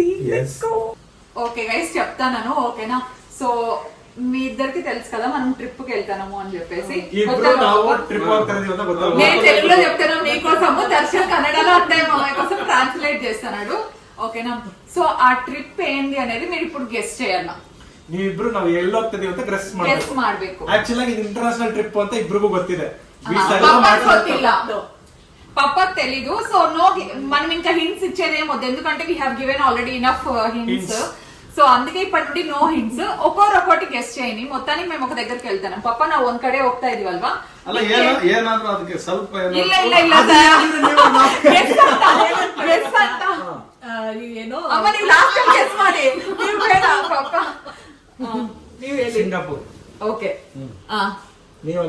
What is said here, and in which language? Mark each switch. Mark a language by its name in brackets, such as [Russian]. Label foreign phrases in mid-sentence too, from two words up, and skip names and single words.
[English] okay guys [Telugu] చెప్తాను, ఓకేనా? సో మీ ఇద్దరికి తెలుసు కదా మనం ట్రిప్ కి వెళ్తాము అని చెప్పేసి. నేను తెలుగులో చెప్తాను మీకోసము, దర్శన్ కన్నడలో అంటే మా కోసం ట్రాన్స్లేట్ చేస్తున్నాడు. ఓకేనా. సో ఆ ట్రిప్ ఏంది అనేది మీరు ఇప్పుడు గెస్ చేయాల. [Kannada] ನೀವಿಬ್ರು ನಾವು ಎಲ್ಲಿ ಹೋಗ್ತಿದೀವಿ ಅಂತ ಗೆಸ್ ಮಾಡ್ಬೇಕು. ಆಕ್ಚುಲಿ ಆಗಿ ಇದು [English] international trip [Kannada] ಅಂತ ಇಬ್ರಿಗೂ ಗೊತ್ತಿದೆ. ಗೊತ್ತಿಲ್ಲ, [Telugu] పప్పకు తెలీదు. [English] so no, [Telugu] మనం ఇంకా హింట్స్ ఇచ్చేదేమొద్దు, ఎందుకంటే [English] we have given already enough hints. [Telugu] సో అందుకే ఇప్పటి నుండి [English] no hints. [Telugu] ఒక్కొక్కటి గెస్ట్ చేయని. మొత్తానికి మేము ఒక దగ్గరికి వెళ్తాను. పప్ప [Kannada] ನಾವು ಒಂದ್ ಕಡೆ ಹೋಗ್ತಾ ಇದೀವಲ್ವಾ, ಏನಾದ್ರೂ ಅದಕ್ಕೆ ಸ್ವಲ್ಪ ಇಲ್ಲ ಗೆಸ್ ಅಂತ ಏನೋ ಅಮ್ಮ ನೀವು [English] last time [Kannada] ಗೆಸ್ ಮಾಡಿ. ನೀವು ಬೇಡ ಪಪ್ಪ, ನೀವು ಹೇಳಿ. ಸಿಂಗಾಪುರ್. ಓಕೆ. ನೀವಮ್ಮ?